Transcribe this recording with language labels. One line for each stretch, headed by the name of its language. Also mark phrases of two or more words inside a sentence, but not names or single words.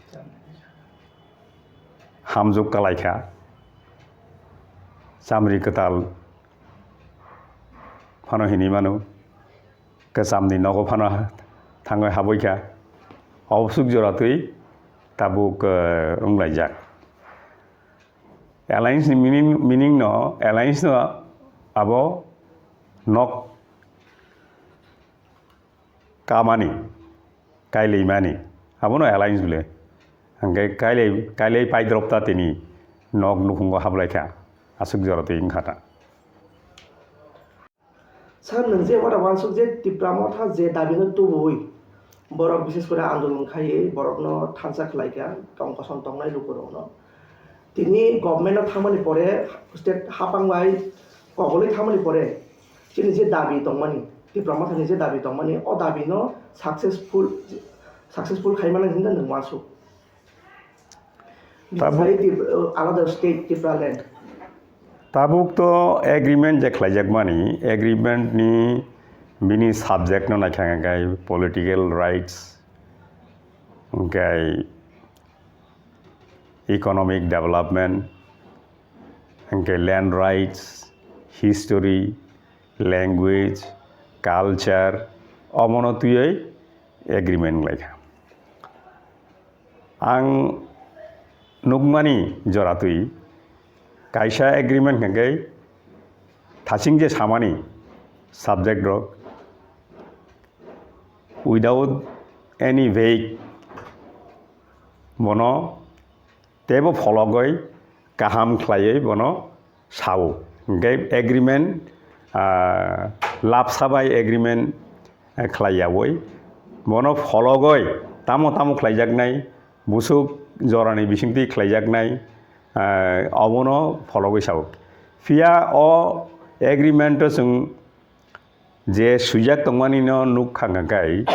Kok Borok: hamjuk kalai kha samri katal phano hini manu ka samni nogo phano thangoi haboi kha obsuk jora tui tabuk unglajak
English: alliance meaning
Kok Borok: no alliance no abo nok kamani kailei mani abo no alliance bule angkai kailei pai dropta tini nok nukhungo hablaikha asuk jorate ingkhata sar nung je wada wansuk je ti pramotha je dabino tubui borok
Bangla: বিশেষ করে আন্দোলন
Kok Borok: খাইয়ে borokno thansa khlaika tongkoson tongnai lukurokno tini government thamani pore state hapangbai kogoloi thamani pore chini je dabi tongmani ti promothani je dabi tongmani o dabi no successful khaimana hinda nung wansuk
English: another state different
Kok Borok: tabuk to agreement je khlaijak mani agreement ni bini subject no nakhanga gai
English: political rights
Kok Borok: gai
English: economic development
Kok Borok: gai
English: land rights history language culture
Kok Borok: omono tuyai agreement laikha ang nugmani jora tui kaisa agreement gai thasing je samani subject rok
English: without any vague
Kok Borok: bono tebo fologoi kaham khlaiei bono sao gai agreement lapsabai agreement khlaiyawoi bono fologoi tamo khlaijaknai busuk jorani bisingti khlaijaknai abono fologoi sao fia o agreement sung je sujak tongmani no nuk khangakai